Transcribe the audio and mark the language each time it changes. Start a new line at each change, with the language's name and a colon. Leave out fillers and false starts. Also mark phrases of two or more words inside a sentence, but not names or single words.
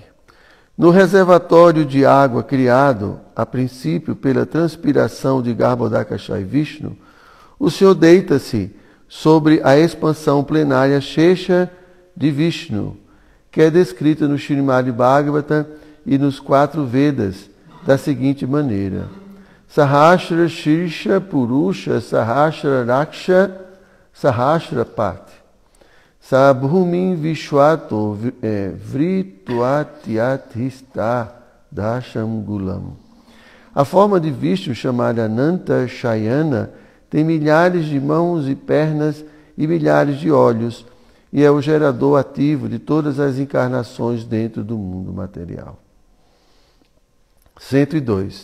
Portuguese: No reservatório de água criado, a princípio, pela transpiração de Garbhodakashayi Vishnu, o Senhor deita-se sobre a expansão plenária Shesha de Vishnu, que é descrita no Srimad Bhagavata e nos 4 Vedas da seguinte maneira:
Sanskrit: सहस्र शीर्षा पुरुषः सहस्राक्षः सहस्र पात् स भूमिं विश्वतो वृत्वात्यतिष्ठद् दशाङ्गुलम्.
Portuguese: A forma de Vishnu, chamada Ananta Shayana, tem milhares de mãos e pernas e milhares de olhos, e é o gerador ativo de todas as encarnações dentro do mundo material. 102.